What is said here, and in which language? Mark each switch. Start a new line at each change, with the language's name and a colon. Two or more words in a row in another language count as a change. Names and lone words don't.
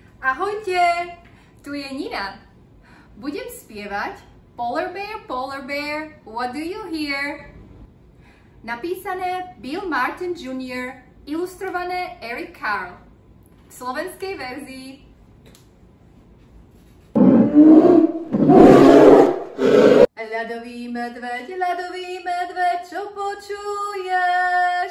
Slovak: Ahojte, tu je Nina. Budem spievať Polar Bear, what do you hear? Napísané Bill Martin Jr., ilustrované Eric Carle. V slovenskej verzii. Ľadový medveď, čo počuješ?